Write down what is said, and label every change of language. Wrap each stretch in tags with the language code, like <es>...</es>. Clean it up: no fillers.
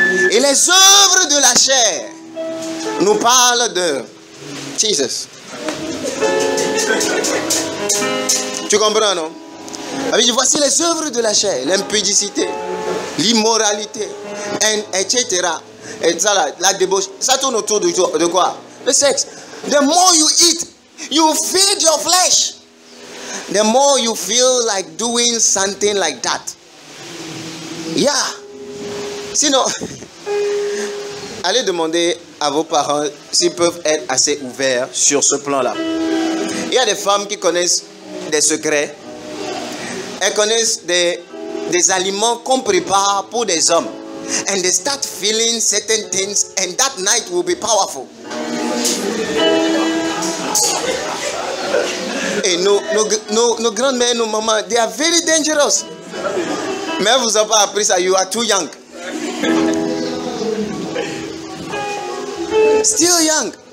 <fr>Et les œuvres de la chair nous parlent de Jesus. Tu comprends, non? Voici les œuvres de la chair, l'impudicité, l'immoralité, etc. Et ça, la débauche, ça tourne autour de quoi? Le sexe.</fr> <en>The more you eat, you feed your flesh. The more you feel like doing something like that. Yeah.</en> <fr>Sinon, allez demander à vos parents s'ils peuvent être assez ouverts sur ce plan-là. Il y a des femmes qui connaissent des secrets. Elles connaissent des aliments qu'on prépare pour des hommes.</fr> <en>And they start feeling certain things and that night will be powerful.</en> <fr>Et nos grandes-mères, nos mamans,</fr> <en>they are very dangerous.</en> <fr>Mais elles vous ont pas appris ça,</fr> <en>you are too young. Still young.</en>